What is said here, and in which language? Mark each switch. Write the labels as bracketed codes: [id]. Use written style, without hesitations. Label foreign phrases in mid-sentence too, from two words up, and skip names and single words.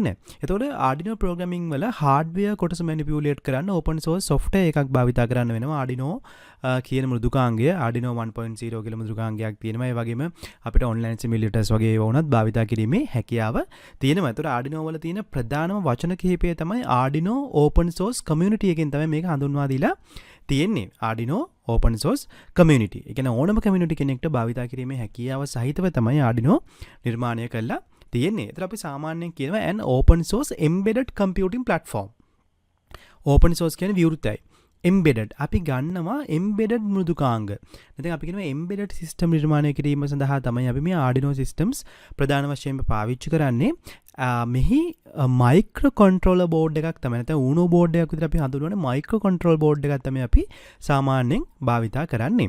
[si] එතකොට [en] Arduino programming [si] වල hardware කොටස manipulate කරන්න [en] open source software [si] එකක් භාවිතා කරන්න වෙනවා. Arduino කියන මෘදුකාංගය Arduino 1.0 කියලා මෘදුකාංගයක් තියෙනවා. ඒ වගේම අපිට online simulators වගේ ඒවා වුණත් භාවිතා කිරීමේ හැකියාව තියෙනවා. එතකොට Arduino වල තියෙන ප්‍රධානම වචන කිහිපය තමයි [en] Arduino open source community [si] එකෙන් තමයි මේක හඳුන්වා දීලා තියෙන්නේ. [en] Arduino open source community. [si] ඒ කියන්නේ ඕනම community කෙනෙක්ට භාවිතා කිරීමේ හැකියාව සහිතව තමයි Arduino නිර්මාණය කරලා තියෙන්නේ. ඒතර අපි සාමාන්‍යයෙන් කියනවා [en] an open source embedded computing platform. open source [si] කියන්නේ විවෘතයි. embedded අපි ගන්නවා embedded මෘදුකාංග. නැත්නම් අපි කියනවා [en] embedded system [si] නිර්මාණය කිරීම සඳහා තමයි අපි මේ Arduino systems ප්‍රධාන වශයෙන්ම පාවිච්චි කරන්නේ. මෙහි [en] micro controller board [si] එකක් තමයි, නැත්නම් Uno බෝඩ් එකක් විතර අපි හඳුන්වන්නේ [en] micro control board [si] එකක් තමයි අපි සාමාන්‍යයෙන් භාවිතා කරන්නේ.